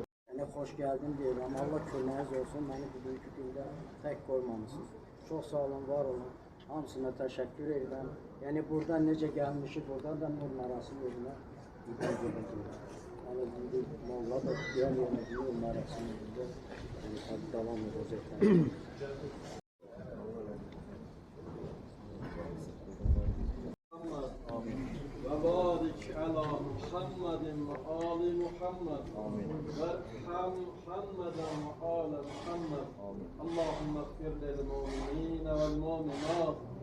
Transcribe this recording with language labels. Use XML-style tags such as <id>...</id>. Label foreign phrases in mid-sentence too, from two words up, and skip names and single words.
<az>Xoş gəldin deyirəm, Allah köməyiniz olsun, məni bugünkü gündə tək qoymamışsınız. Çox sağ olun, var olun, hamısına təşəkkür edirəm. Yəni buradan necə gəlmişik, buradan da Nur Mərasım yerinə gedəcəyik. Yəni Molla da deyən yerinə Nur Mərasım yerində tabi davam edəcəklər.</az> <ar>وبارك على محمد وآل محمد وارحم محمدا وآل محمد اللهم اغفر للمؤمنين والمؤمنات</ar>